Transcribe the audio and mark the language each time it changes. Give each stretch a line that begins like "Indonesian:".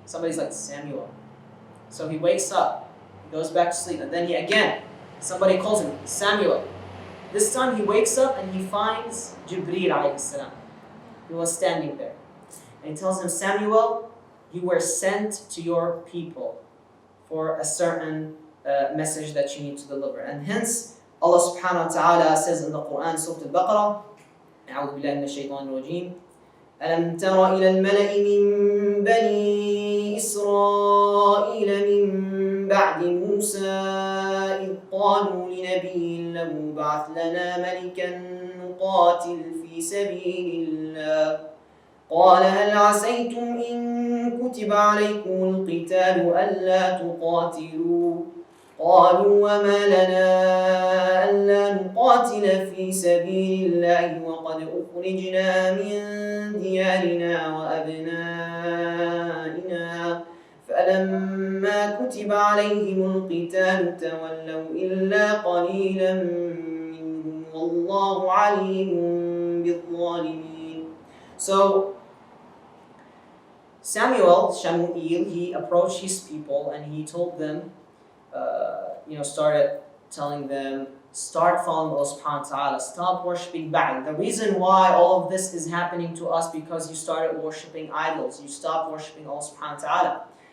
English: Somebody's like, "Samuel." So he wakes up, he goes back to sleep, and then somebody calls him, "Samuel." This time he wakes up and he finds Jibreel alayhi salam. He was standing there. And he tells him, "Samuel, you were sent to your people for a certain message that you need to deliver." And hence, Allah subhanahu wa ta'ala says in the Qur'an, Surah Al-Baqarah,
Arabic: أعوذ بالله من الشيطان الرجيم ألم تر إلى الملأ من بني إسرائيل من بعد موسى إذ قالوا لنبي له ابعث لنا ملكا نقاتل في سبيل الله قال هل عسيتم إن كتب عليكم القتال ألا تقاتلوا قالوا وما لنا ألا نقاتل في سبيل الله وقد أخرجنا من ديارنا وأبنائنا فلما كتب عليهم القتال تولوا إلا قليلا منهم والله عليم بالظالمين.
English: So Shamuel, he approached his people and he told them, started telling them, start following Allah subhanahu wa ta'ala, stop worshipping Baal. The reason why all of this is happening to us because you started worshipping idols, you stopped worshipping Allah subhanahu wa ta'ala.